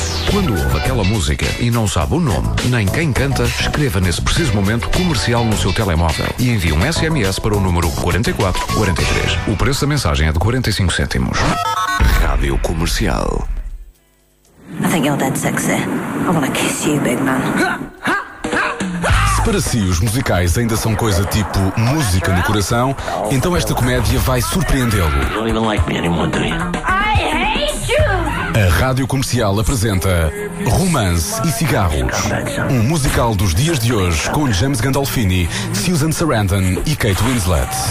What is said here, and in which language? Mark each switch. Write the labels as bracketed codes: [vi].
[pt] Quando ouve aquela música e não sabe o nome nem quem canta, escreva nesse preciso momento comercial no seu telemóvel e envie um SMS para o número 4443. O preço da mensagem é de 45 cêntimos. Rádio Comercial. [en] I think you're dead sexy. I wanna kiss you, big man. [pt] Para si, os musicais ainda são coisa tipo música no coração, então esta comédia vai surpreendê-lo. A Rádio Comercial apresenta Romance e Cigarros, um musical dos dias de hoje com James Gandolfini, Susan Sarandon e Kate Winslet.